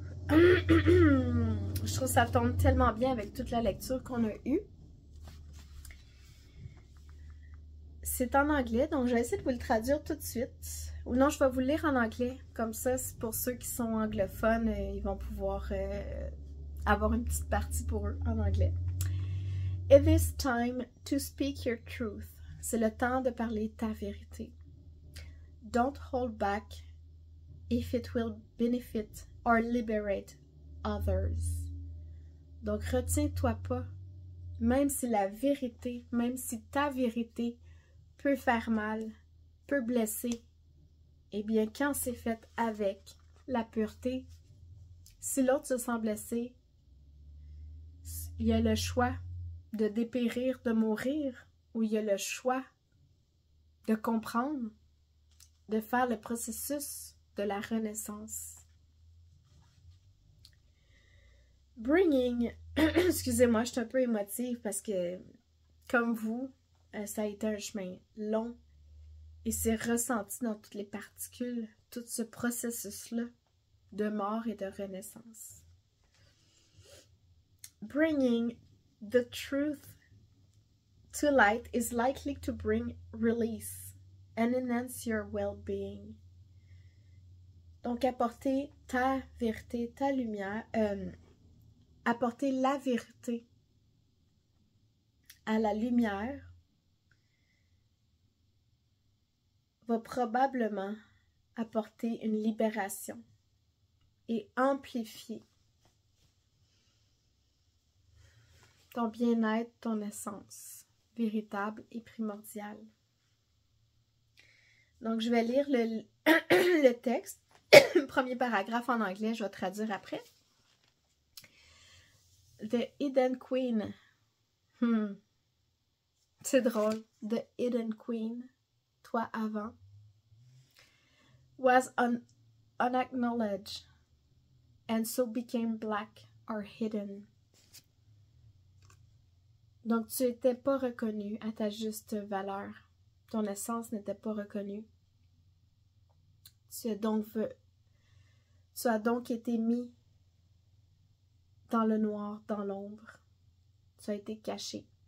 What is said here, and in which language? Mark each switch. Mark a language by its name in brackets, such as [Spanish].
[French] Je trouve que ça tombe tellement bien avec toute la lecture qu'on a eue. C'est en anglais, donc je vais essayer de vous le traduire tout de suite. Ou non, je vais vous le lire en anglais. Comme ça, pour ceux qui sont anglophones, ils vont pouvoir avoir une petite partie pour eux en anglais. [English] It is time to speak your truth. [French] C'est le temps de parler ta vérité. [English] Don't hold back if it will benefit or liberate others. [French] Donc, retiens-toi pas, même si la vérité, même si ta vérité peut faire mal, peut blesser, eh bien, quand c'est fait avec la pureté, si l'autre se sent blessé, il y a le choix de dépérir, de mourir, ou il y a le choix de comprendre, de faire le processus de la renaissance. [English] Bringing, [French] excusez-moi, je suis un peu émotive parce que, comme vous, ça a été un chemin long et c'est ressenti dans toutes les particules, tout ce processus-là de mort et de renaissance. [English] Bringing the truth to light is likely to bring release and enhance your well-being. [French] Donc, apporter ta vérité, ta lumière, apporter la vérité à la lumière va probablement apporter une libération et amplifier ton bien-être, ton essence véritable et primordiale. Donc, je vais lire le texte, premier paragraphe en anglais, je vais traduire après. [English] The Hidden Queen. [French] C'est drôle. [English] The Hidden Queen, [French] toi avant, [English] was unacknowledged and so became black or hidden. [French] Donc, tu n'étais pas reconnu à ta juste valeur. Ton essence n'était pas reconnue. Tu as donc été mis dans le noir, dans l'ombre. Tu as été caché.